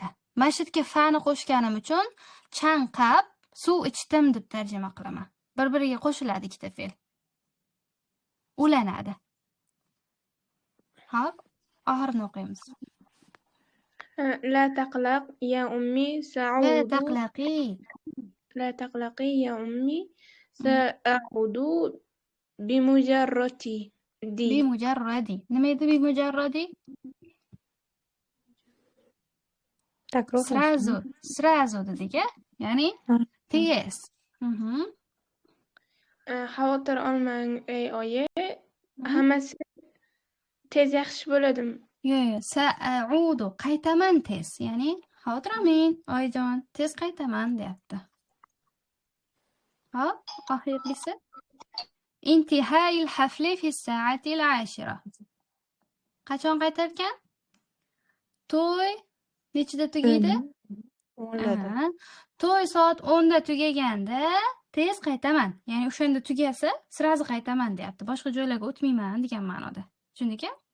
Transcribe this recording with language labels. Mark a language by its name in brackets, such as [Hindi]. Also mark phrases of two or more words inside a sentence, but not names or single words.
[Uzbek] Mashitga fa'ni qo'shganim uchun chanqab suv ichdim deb tarjima qilaman. Bir-biriga qo'shiladi ikkita fe'l. Ulanadi. Hop, oxirini o'qiymiz. [Arabic] لا تقلق يا أمي سأعود. لا تقلقي يا أمي سأعود بمجرد. [Uzbek] Bimujarradi. Nima edi bimujarradi? Takror Srazu dedik-a? Ya'ni tez. Xavotir olmang ey oyi. Hammasi tez yaxshi bo'ladimi? Yo'q, sa'udu qaytaman tez. Ya'ni xavotir olmang oyijon, tez qaytaman deyapti. Hop, oxirgisi. [Arabic] انتهاء الحفل في الساعة العاشرة. [Uzbek] Qachon qaytarkan? To'y nechida tugaydi? 10da. To'y soat 10da tugaganda tez qaytaman. Ya'ni o'shanda tugasa, sirazi qaytaman deyapti. Boshqa joylarga o'tmayman degan ma'noda. Tushundingmi?